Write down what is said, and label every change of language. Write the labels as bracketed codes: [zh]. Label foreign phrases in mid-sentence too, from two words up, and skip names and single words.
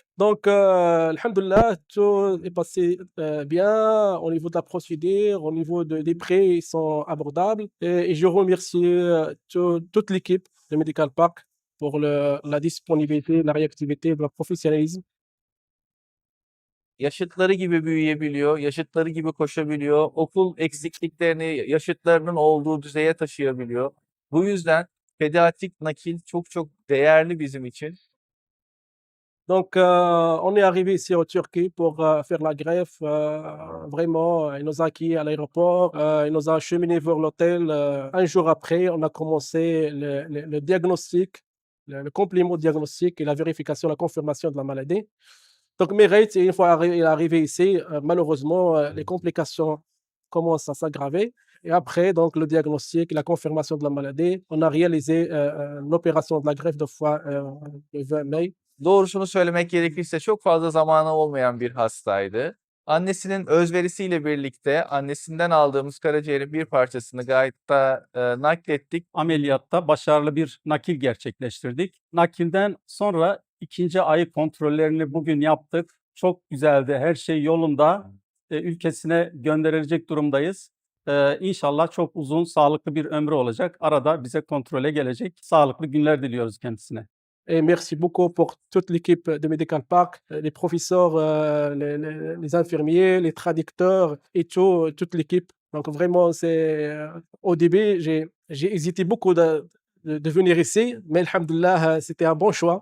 [fr] Donc, alhamdoulilah, tout est passé bien au niveau de la procédure, au niveau des prix, ils sont abordables. Et je remercie toute l'équipe de Medical Park pour la disponibilité, la réactivité, le professionnalisme. [tr] Yaşıtları gibi büyüyebiliyor, yaşıtları gibi koşabiliyor, okul eksikliklerini yaşıtlarının olduğu düzeye taşıyabiliyor. Bu yüzden pediatrik nakil çok değerli bizim için. [fr] Donc, on est arrivé ici en Turquie pour faire la greffe. Vraiment, il nous a accueillis à l'aéroport, il nous a acheminés vers l'hôtel. Un jour après, on a commencé le diagnostic, le complément diagnostic et la vérification, la confirmation de la maladie. Donc, mais Reit, une fois il est arrivé ici, malheureusement, les complications commencent à s'aggraver. Et après, donc, le diagnostic, la confirmation de la maladie, on a réalisé l'opération de la greffe de foie le 20 mai. [tr] Doğrusunu söylemek gerekirse çok fazla zamanı olmayan bir hastaydı. Annesinin özverisiyle birlikte annesinden aldığımız karaciğerin bir parçasını Gayt'ta naklettik. Ameliyatta başarılı bir nakil gerçekleştirdik. Nakilden sonra ikinci ay kontrollerini bugün yaptık. Çok güzeldi, her şey yolunda. Ülkesine gönderilecek durumdayız. İnşallah çok uzun, sağlıklı bir ömrü olacak. Arada bize kontrole gelecek. Sağlıklı günler diliyoruz kendisine. [fr] Et merci beaucoup pour toute l'équipe de Medical Park, les professeurs, les infirmiers, les traducteurs et toute l'équipe. Donc vraiment, au début, j'ai hésité beaucoup de venir ici, mais alhamdoulilah, c'était un bon choix.